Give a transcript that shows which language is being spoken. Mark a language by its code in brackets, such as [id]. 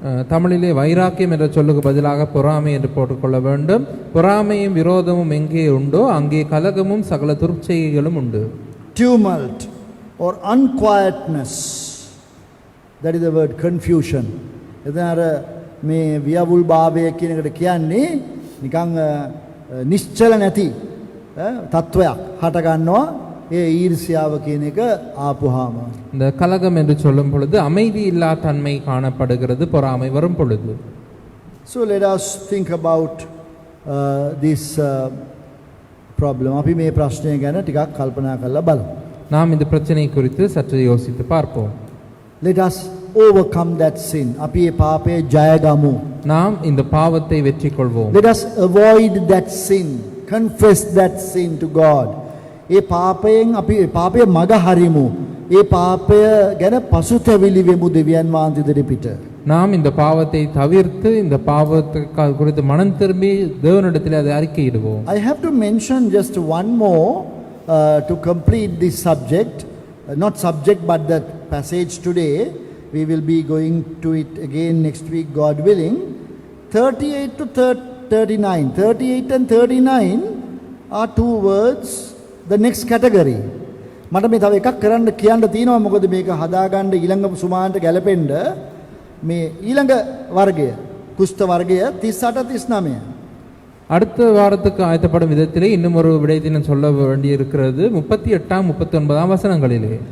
[ta] தமிழிலே வைராக்கியம் என்ற சொல்லுக்கு பதிலாக பொறாமை என்று போட்டுக்கொள்ள வேண்டும். பொறாமையும் விரோதமும் எங்கே உண்டோ அங்கே கலகமும் சகல துர்ச்செய்கைகளும் உண்டு. [en] Tumult or unquietness, that is the word confusion. [si] එතන මේ වියවුල් භාවය කියන එකට කියන්නේ නිකන් නිශ්චල නැති තත්වයක් හට ගන්නවා ඒ ඊර්ෂ්‍යාව කියන එක ආපුහාම. [ta] இந்த கலகம் என்று சொல்லும் பொழுது அமைதி இல்லா தன்மை காணப்படுகிறது பொறாமை வரும் பொழுது. [en] So let us think about this problem. [si] අපි මේ ප්‍රශ්නය ගැන ටිකක් කල්පනා කරලා බලමු. [ta] நாம் இந்த பிரச்சனை குறித்து சற்று யோசித்து பார்ப்போம். [en] Let us overcome that sin. [si] අපි මේ පාපය ජය ගමු. [ta] நாம் இந்த பாவத்தை வெற்றி கொள்வோம். [en] Let us avoid that sin. Confess that sin to God. [si] ඒ පාපයෙන් අපි ඒ පාපය මග හරිමු. ඒ පාපය ගැන පසුතැවිලි වෙමු දෙවියන් වහන්සේ ඉදිරිපිට. [ta] நாம் இந்த பாவத்தை தவிர்த்து இந்த பாவத்தை குறித்து மனம் திரும்பி தேவனிடத்தில் அதை அறிக்கையிடுவோம். [en] I have to mention just one more to complete this subject. Not subject but that passage today. We will be going to it again next week, God willing. 38 to 39. 38 and 39 are two words. The next category. [si] මට මේ තව එකක් කරන්න කියන්න තියෙනවා මොකද මේක හදාගන්න ඊළඟ සුමාන්ට ගැලපෙන්න මේ ඊළඟ වර්ගය කුෂ්ඨ වර්ගය 38 39. [ta] அடுத்த வாரத்துக்கு ஆயத்தப்படும் விதத்திலே இன்னும் ஒரு விடயத்தை நான் சொல்ல வேண்டி இருக்கிறது 38 39 வசனங்களிலே.